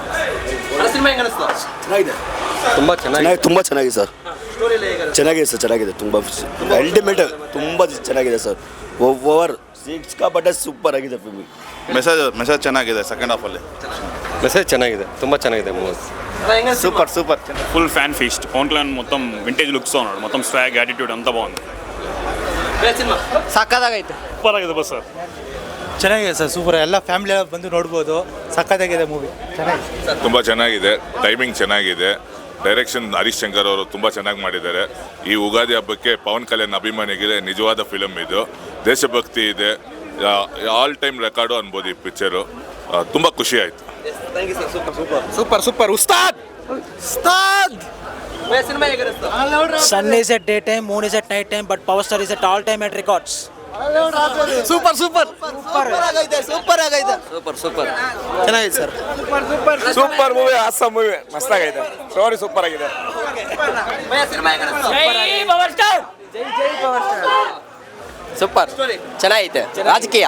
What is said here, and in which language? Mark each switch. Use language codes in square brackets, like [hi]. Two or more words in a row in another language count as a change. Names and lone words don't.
[kn] ತುಂಬಾ ಚೆನ್ನಾಗಿದೆ ಸರ್. ಚೆನ್ನಾಗಿದೆ ಸರ್, ಚೆನ್ನಾಗಿದೆ. ತುಂಬ ಅಲ್ಟಿಮೇಟ್, ತುಂಬ ಚೆನ್ನಾಗಿದೆ ಸರ್. ಓವರ್ ಸಿಕ್ಕಾಪಟ್ಟೆ ಸೂಪರ್ ಆಗಿದೆ ಫಿಲ್ಮ್. ಮೆಸೇಜ್ ಚೆನ್ನಾಗಿದೆ. [en] second half [kn] ಮೆಸೇಜ್ ಚೆನ್ನಾಗಿದೆ, ತುಂಬ ಚೆನ್ನಾಗಿದೆ ಮೂವಿ. [en] super full fan feast. [te] పవన్ కళ్యాణ్ మొత్తం [en] vintage looks [te] ఉన్నాడు, మొత్తం [en] swag attitude [te] అంతా బాగుంది. [kn] ಸಿನಿಮಾ ಸಕ್ಕದಾಗೈತೆ. ಸೂಪರ್ ಆಗಿದೆ ಬಸ್ ಸರ್. ಚೆನ್ನಾಗಿದೆ ಸರ್, ಸೂಪರ್. ಎಲ್ಲ ಫ್ಯಾಮಿಲಿ ಬಂದು ನೋಡ್ಬೋದು. ಸಖತ್ತಾಗಿದೆ ಮೂವಿ, ಚೆನ್ನಾಗಿದೆ. ತುಂಬ ಚೆನ್ನಾಗಿದೆ, ಟೈಮಿಂಗ್ ಚೆನ್ನಾಗಿದೆ, ಡೈರೆಕ್ಷನ್ ಹರೀಶ್ ಶಂಕರ್ ಅವರು ತುಂಬ ಚೆನ್ನಾಗಿ ಮಾಡಿದ್ದಾರೆ. ಈ ಯುಗಾದಿ ಹಬ್ಬಕ್ಕೆ ಪವನ್ ಕಲ್ಯಾಣ್ ಅಭಿಮಾನಿಗೆ ನಿಜವಾದ ಫಿಲಮ್ ಇದು. ದೇಶಭಕ್ತಿ ಇದೆ, [en] all time record [kn] ಅನ್ಬೋದು ಈ ಪಿಕ್ಚರು. ತುಂಬ ಖುಷಿ ಆಯಿತು. [en] thank you sir. super super super. ಉಸ್ತಾದ್ [kn] ಸಿನಿಮಾ ಹೇಗೆ ಅನಿಸ್ತು? [en] Sun is at daytime, moon is at night time, but Power Star is at all time at records. [kn] ಸೂಪರ್ ಸೂಪರ್ ಆಗೈತೆ. ಸೂಪರ್ ಚೆನ್ನಾಗಿದೆ ಸರ್. [en] super movie, awesome movie, [kn] ಮಸ್ತಾಗೈತೆ. [en] story super [kn] ಆಗಿದೆ. ಸಿನಿಮಾ ಹೇಗೆ ಅನಿಸ್ತು? ಸೂಪರ್ ಚೆನ್ನಾಗೈತೆ. ರಾಜಕೀಯ